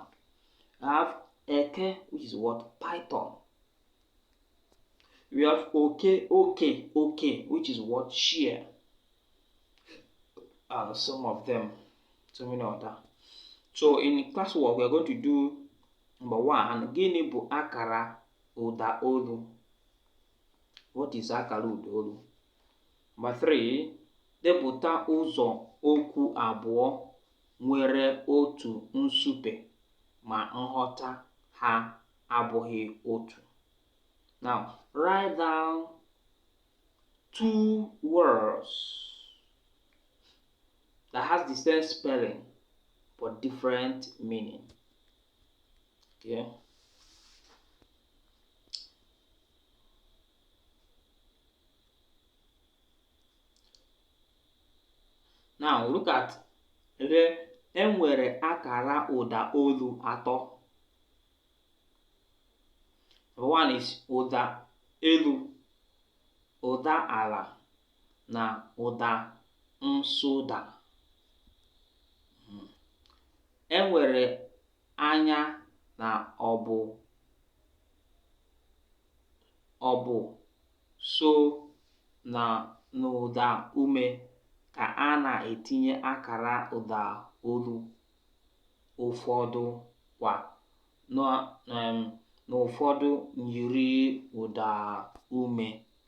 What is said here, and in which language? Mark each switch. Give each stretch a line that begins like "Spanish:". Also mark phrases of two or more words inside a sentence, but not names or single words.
English: We have eke, which is what? Python. We have okay, which is what? Share. And some of them, so many other. So in classwork, we are going to do number 1,
Igbo: gịnị bụ akara ụda olu?
English: What is
Igbo: akara ụda olu? Number 3, depụta ụzọ okwu abụọ nwere otu nsupe ma nghọta ha abụghị otu.
English: Now, write down 2 words that has the same spelling but different meaning. Okay. Now look at
Igbo: enwere akara ụda olu
English: 3. Number 1 is
Igbo: ụda elu, ụda ala na ụda nsụda. Enwere anya na ọbụ so na n'ụda ume ka a na-etinye akara ụda olu ụfọdụ kwa n'ụfọdụ nyiri ụda ume.